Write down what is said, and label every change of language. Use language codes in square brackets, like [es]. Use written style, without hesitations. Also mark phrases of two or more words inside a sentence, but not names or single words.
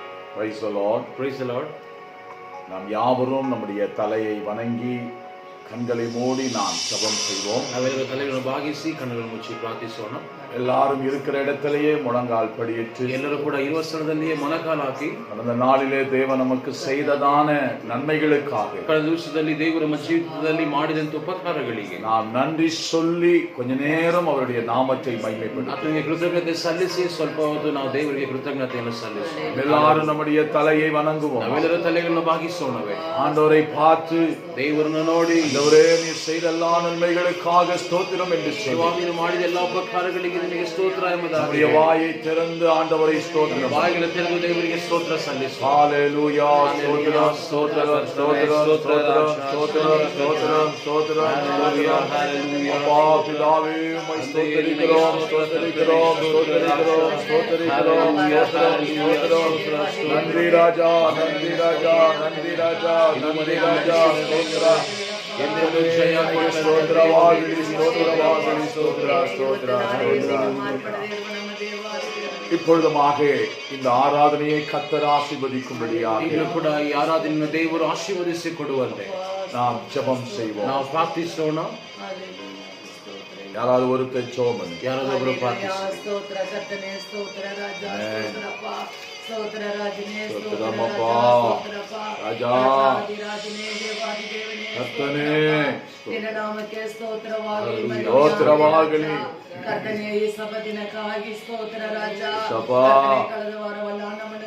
[en] Praise the Lord. Praise the Lord. [ta] நாம் யாவரும் நம்முடைய தலையை வணங்கி கண்களை மூடி நாம் ஜெபம் செய்வோம். [kn] ನಾವೆಲ್ಲರೂ ತಲೆಗಳನ್ನು ಬಾಗಿಸಿ ಕಣ್ಣುಗಳನ್ನು ಮುಚ್ಚಿ ಪ್ರಾರ್ಥಿಸೋಣ. [ta] எல்லாரும் இருக்கிற இடத்திலேயே முழங்கால் படியிட்டு [kn] ಎಲ್ಲರೂ ಕೂಡ ಇರುವ ಸ್ಥಳದಲ್ಲಿಯೇ ಮೊಣಕಾಲು ಹಾಕಿ [ta] கடந்த நாளிலே தேவன் நமக்கு செய்ததான நன்மைகளுக்காக [kn] ಕಳೆದ ದಿವಸದಲ್ಲಿ ದೇವರು ನಮ್ಮ ಜೀವಿತದಲ್ಲಿ ಮಾಡಿದಂತ ಉಪಕಾರಗಳಿಗೆ [ta] நாம் நன்றி சொல்லி கொஞ்ச நேரம் அவருடைய நாமத்தை மகிமைப்படுத்துவோம். [kn] ಆತನಿಗೆ ಕೃತಜ್ಞತೆ ಸಲ್ಲಿಸಿ ಸ್ವಲ್ಪ ಹೊತ್ತು ನಾವು ದೇವರಿಗೆ ಕೃತಜ್ಞತೆಯನ್ನು ಸಲ್ಲಿಸೋಣ. [ta] எல்லாரும் நம்முடைய தலையை வணங்குவோம். [kn] ನಾವೆಲ್ಲರೂ ತಲೆಗಳನ್ನು ಬಾಗಿಸೋಣವೇ. [ta] ஆண்டவரை பார்த்து [kn] ದೇವರನ್ನು ನೋಡಿ [ta] ஆண்டவரே நீர் செய்த எல்லா நன்மைகளுக்காக ஸ்தோத்திரம் என்று சொல்லுவோம். [kn] ನೀವು ಮಾಡಿದ ಎಲ್ಲ ಉಪಕಾರಗಳಿಗೆ ನಿಮಗೆ ಸ್ತೋತ್ರ ಎಂಬುದಾಗಿ [ta] வாயை திறந்து ஆண்டவரை ஸ்தோத்திரம் [kn] ಬಾಗಿಲು ತೆರೆದು ದೇವರಿಗೆ ಸ್ತೋತ್ರ ಸಲ್ಲಿಸೋಣ. [ta] ஹalleluya ஸ்தோத்திரம் ஸ்தோத்திரம் ஸ்தோத்திரம் ஸ்தோத்திரம் ஸ்தோத்திரம் ஸ்தோத்திரம் ஸ்தோத்திரம் ஹalleluya ஹalleluya அப்பா பிதாவே உம்மை ஸ்தோத்திரிக்கிறோம் ஸ்தோத்திரிக்கிறோம் ஸ்தோத்திரிக்கிறோம் ஸ்தோத்திரிக்கிறோம் ஸ்தோத்திரம் நன்றி ராஜா நன்றி ராஜா நன்றி ராஜா நன்றி ராஜா ஸ்தோத்திரம் என்னுடைய ஜெயமே ஸ்தோத்திரவாகி ஸ்தோத்திரவாகி ஸ்தோத்திர ஸ்தோத்திர இப்பொழுதுமாக இந்த ஆராதனையை கர்த்தர் ஆசீர்வதிக்கும்படியாக [kn] ಈಗ ಕೂಡ ಈ ಆರಾಧನೆಯನ್ನು ದೇವರು ಆಶೀರ್ವದಿಸಿ ಕೊಡುವಂತೆ [ta] நாம் ஜெபம் செய்வோம். [kn] ನಾವು ಪ್ರಾರ್ಥಿಸೋಣ. [ta] யாராவது ஒருத்தர் ஜெபம் பண்ணு. [kn] ಯಾರಾದರೂ ಪ್ರಾರ್ಥಿಸಿ. ಸ್ತೋತ್ರ ಕರ್ತನೇ ಸ್ತೋತ್ರ ರಾಜ ಸ್ತೋತ್ರಪ್ಪ ಸ್ತೋತ್ರ ರಾಜನೇ ಸ್ತೋತ್ರಮಪ್ಪ ರಾಜಾ ರಾಜನೇ ದೇವಾದಿ ದೇವನೇ ಕರ್ತನೇ ನಿನ್ನ ನಾಮಕ್ಕೆ ಸ್ತೋತ್ರವಾಗಲಿ ಸ್ತೋತ್ರವಾಗಲಿ ಕರ್ತನೇ ಈ ಸಭದಿನಕ್ಕಾಗಿ ಸ್ತೋತ್ರ ರಾಜ ಕಳೆದ ವಾರವಲ್ಲ ನಮ್ಮನ್ನು